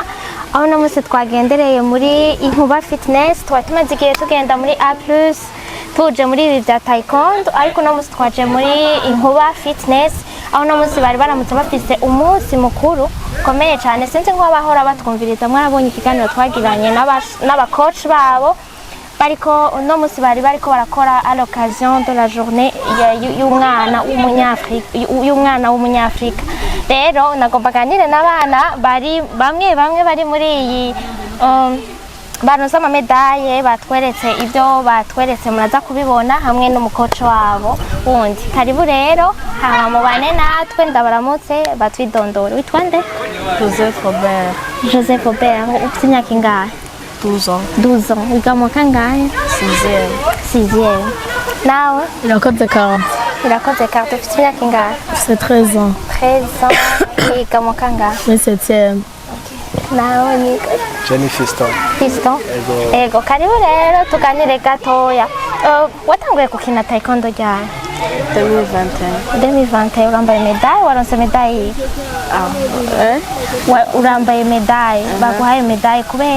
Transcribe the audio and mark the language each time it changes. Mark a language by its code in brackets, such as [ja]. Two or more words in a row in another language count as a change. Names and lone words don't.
[rn] Aho namuse twagendereye muri Inkuba Fitness twatumaze igihe tugenda muri A+ tuje muri ibi bya taekwondo ariko namuse twaje muri Inkuba Fitness aho namuse bari baramutse bafise umunsi mukuru komeye cyane sinzi ngo abahora batwumviriza mwarabonye ikiganiro twagiranye n'aba coach babo bariko no musi bari bariko barakora [fr] à l'occasion de la journée [rn] y'umwana w'umunyafrika rero nagomba ganire n'abana bari bamwe bari muri iyi baronse amamedaye batweretse ibyo batweretse muraza kubibona hamwe n'umukoco wabo wundi karibu rero hama mubane natwe ndabaramutse batwidondora witwa nde Joseph Robert ufite imyaka ingahe [fr] 12 ans. [rn] 12 ans wiga mu kangahe 6e nawe Irakoze 40. irakoze 40 ufite imyaka ingahe [fr] C'est 13 ans. [rn] 13 ans wiga mu kangahe [fr] Mais 7e. [rn] nawe ni Jenny Fiston. Ego karibu rero tuganire gatoya watanguye gukina taekwondo ryari 2021 urambaye medaille waronse medaille urambaye medaille baguhaye medaille kubera